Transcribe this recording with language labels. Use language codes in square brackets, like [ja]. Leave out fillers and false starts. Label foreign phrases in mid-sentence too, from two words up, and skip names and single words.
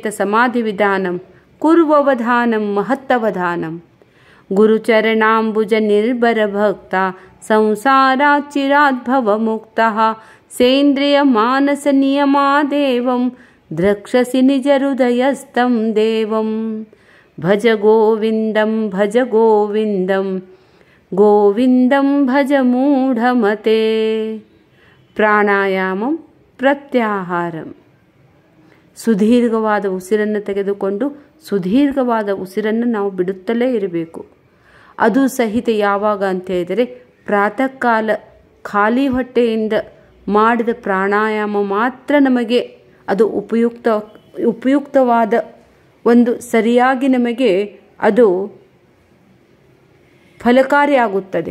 [sa] ಸಮಾಧಿ ವಿಧಾನಂ ಕುರ್ವವಧಾನಂ ಮಹತ್ತವಧಾನಂ ಗುರುಚರಣಾಂಬುಜ ನಿರ್ಭರ ಭಕ್ತ ಸಂಸಾರಾಚಿರಾದ್ಭವ ಮುಕ್ತ ಸೇಂದ್ರಿಯ ಮಾನಸ ನಿಯಮಾದೇವಂ ದ್ರಕ್ಷಸಿ ನಿಜ ಹೃದಯಸ್ಥಂ ದೇವಂ ಭಜ ಗೋವಿಂದಂ ಭಜ ಗೋವಿಂದಂ ಗೋವಿಂದಂ ಭಜ ಮೂಢಮತೆ. ಪ್ರಾಣಾಯಾಮಂ ಪ್ರತ್ಯಾಹಾರಂ. [kn] ಸುದೀರ್ಘವಾದ ಉಸಿರನ್ನು ತೆಗೆದುಕೊಂಡು ಸುದೀರ್ಘವಾದ ಉಸಿರನ್ನು ನಾವು ಬಿಡುತ್ತಲೇ ಇರಬೇಕು. ಅದು ಸಹಿತ ಯಾವಾಗ ಅಂತ ಹೇಳಿದರೆ ಪ್ರಾತಃ ಕಾಲ ಖಾಲಿ ಹೊಟ್ಟೆಯಿಂದ ಮಾಡಿದ ಪ್ರಾಣಾಯಾಮ ಮಾತ್ರ ನಮಗೆ ಅದು ಉಪಯುಕ್ತವಾದ ಒಂದು ಸರಿಯಾಗಿ ನಮಗೆ ಅದು ಫಲಕಾರಿಯಾಗುತ್ತದೆ.